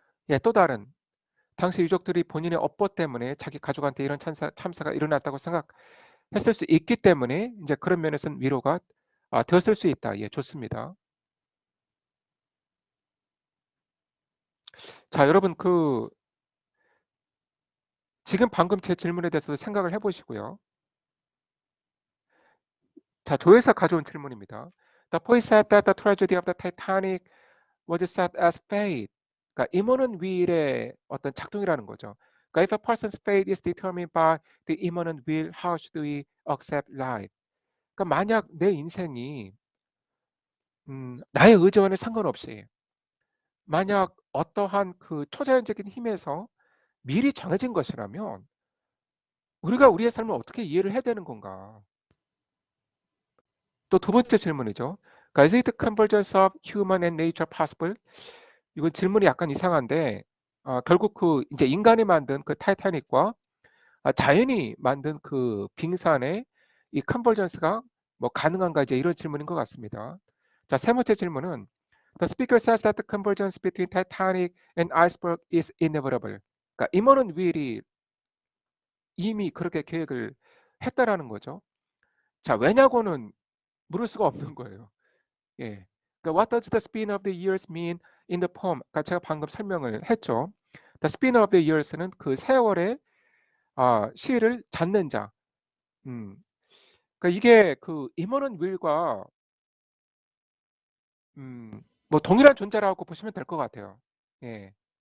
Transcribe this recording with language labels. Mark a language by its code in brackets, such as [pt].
[ko] 예, 또 다른 당시 유족들이 본인의 업보 때문에 자기 가족한테 이런 참사가 일어났다고 생각했을 수 있기 때문에 이제 그런 면에서는 위로가 되었을 수 있다. 예, 좋습니다. 자, 여러분 그 지금 방금 제 질문에 대해서도 생각을 해보시고요. 자, 조에서 가져온 질문입니다. [en] The poet said that the tragedy of the Titanic was set as fate. [ko] 그러니까 immanent will의 어떤 작동이라는 거죠. 그러니까 [en] if a person's fate is determined by the immanent will, how should we accept life? [ko] 그러니까 만약 내 인생이 나의 의지와는 상관없이 만약 어떠한 그 초자연적인 힘에서 미리 정해진 것이라면 우리가 우리의 삶을 어떻게 이해를 해야 되는 건가? 또 두 번째 질문이죠. 그러니까 [en] is it convergence of human and nature possible? [ko] 이건 질문이 약간 이상한데 결국 그 이제 인간이 만든 그 타이타닉과 자연이 만든 그 빙산의 이 컨버전스가 뭐 가능한가 이제 이런 질문인 것 같습니다. 자, 세 번째 질문은 [en] The speaker says that the convergence between Titanic and iceberg is inevitable. [ko] 그러니까 임원은 윌이 이미 그렇게 계획을 했다라는 거죠. 자, 왜냐고는 물을 수가 없는 거예요. 예. 그러니까 [en] what does the spin of the years mean in the poem? [ko] 그러니까 제가 방금 설명을 했죠. [en] The spin of the years [ko] 는 그 세월의 시를 잡는 자. 음. 그러니까 이게 그 임원은 윌과 뭐 동일한 존재라고 보시면 될 것 같아요. 예.